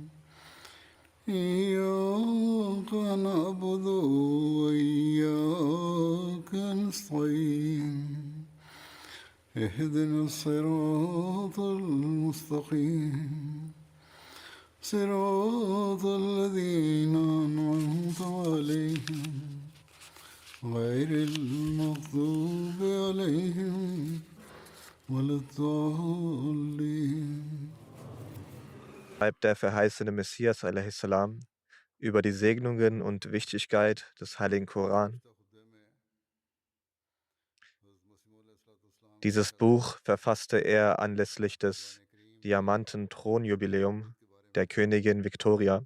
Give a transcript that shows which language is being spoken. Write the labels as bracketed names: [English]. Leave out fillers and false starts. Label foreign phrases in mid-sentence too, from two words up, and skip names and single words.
[Arabic] إياك نعبد وإياك نستعين اهدنا الصراط المستقيم صراط الذين أنعمت عليهم غير المغضوب عليهم ولا الضالين. [German] Schreibt der verheißene Messias a.s. über die Segnungen und Wichtigkeit des Heiligen Koran. Dieses Buch verfasste er anlässlich des Diamanten-Thronjubiläum der Königin Victoria.